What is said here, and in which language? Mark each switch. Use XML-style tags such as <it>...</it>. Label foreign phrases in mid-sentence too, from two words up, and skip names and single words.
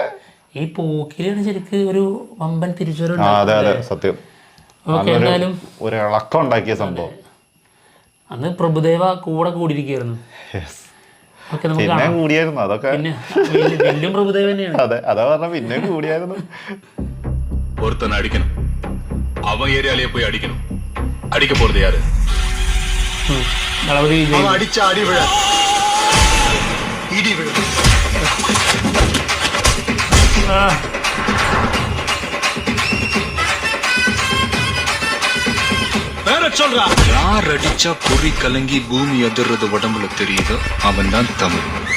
<ml>ഈ പോക്കിരിയാണ് ശരിക്ക് ഒരു വമ്പൻ തിരിച്ചുവരവ്. അതെ അതെ, സത്യം. എന്തായാലും ഒരു ഇളക്കം ഉണ്ടാക്കിയ സംഭവം. അന്ന് പ്രഭുദേവ കൂടിയിരിക്കുകയായിരുന്നു. പിന്നെ കൂടിയായിരുന്നു അതൊക്കെ. വലിയ പ്രഭുദേവ തന്നെയാണ്. അതെ, അതാ പറഞ്ഞ പിന്നെ കൂടിയായിരുന്നു.</ml> <ta>ஒருத்தன் அடிக்கணும், அவன் ஏரியாலேயே போய் அடிக்கணும். அடிக்க போறது யாரு? அவன் அடிச்ச அடி விழ இடி விழ. வேற சொல்றா, யார் அடிச்சா பொறி கலங்கி பூமி அதிர்றது உடம்புல தெரியுதோ அவன் தான் தமிழ்.</ta>